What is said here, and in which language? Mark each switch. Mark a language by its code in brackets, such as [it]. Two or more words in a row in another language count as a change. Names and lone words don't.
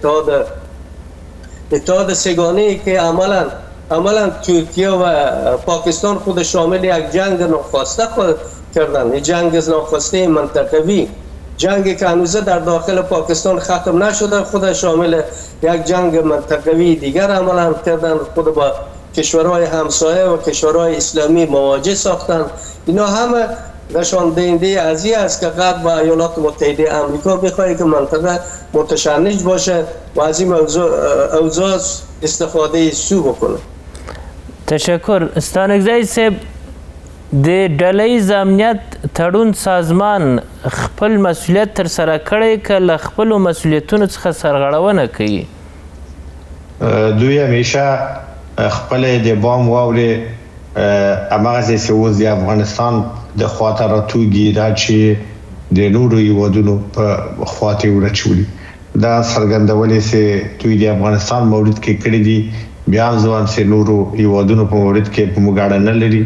[fa] اتحاد سگانه‌ای که عملا ترکیه و پاکستان خود شامل یک جنگ ناخواسته کردن، یک جنگ ناخواسته منطقوی، جنگی که هنوز در داخل پاکستان ختم نشده، خود شامل یک جنگ منطقوی دیگر عملا کردن، خود با کشورهای همسایه و کشورهای اسلامی مواجه ساختن. اینا همه نشان دهنده از این است که غرب و ایالات متحده آمریکا بخواهد که منطقه متشنج باشه و از این اوضاع استفاده سو بکنه. تشکر. [ps] ستانکزی صاحب، د ډلهییز امنیت تړون سازمان خپل مسؤلیت ترسره کړی که له خپلو مسؤلیتونو څخه سرغړونه کوي؟ دوی همیشه خپل د بام واورې هماغسې چې اوس د افغانستان د خواته راتوږي دا چې د نورو هیوادونو په خواته یې ورچولي، دا څرګندولې چې دوی د افغانستان مورد کې کړي دي، بیا هم زه وایم چې نورو هیوادونو په مورد کې په موږ اړه نه لري.